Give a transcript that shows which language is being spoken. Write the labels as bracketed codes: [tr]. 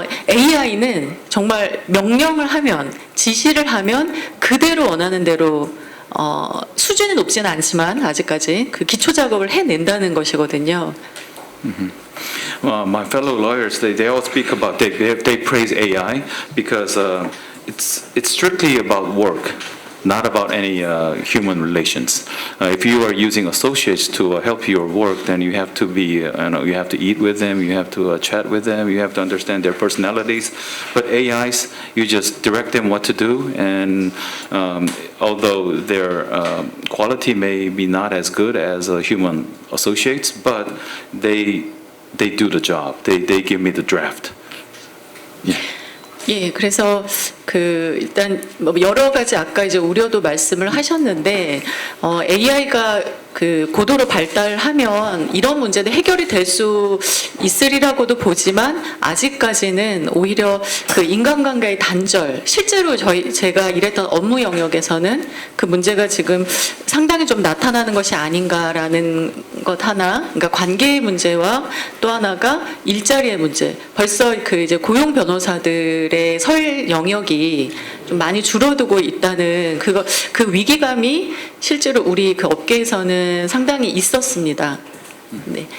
[ko] AI는 정말 명령을 하면 지시를 하면 그대로 원하는 대로 수준이 높지는 않지만 아직까지 그 기초 작업을 해낸다는 것이거든요. [en] My fellow lawyers, they all speak about they praise AI because it's strictly about work, not about any human relations. If you are using associates to help your work, then you have to be you have to eat with them, you have to chat with them, you have to understand their personalities. But AIs, you just direct them what to do, and although their quality may be not as good as human associates, but they do the job. They give me the draft. Yeah. [ko] 예, 그래서 그 일단 뭐 여러 가지 아까 이제 우려도 말씀을 하셨는데 AI가 그 고도로 발달하면 이런 문제는 해결이 될 수 있으리라고도 보지만 아직까지는 오히려 그 인간관계의 단절 실제로 제가 일했던 업무 영역에서는 그 문제가 지금 상당히 좀 나타나는 것이 아닌가라는 것 하나 그러니까 관계의 문제와 또 하나가 일자리의 문제 벌써 그 이제 고용 변호사들의 설 영역이 좀 많이 줄어들고 있다는 그 위기감이 실제로 우리 그 업계에서는 상당히 있었습니다. 네.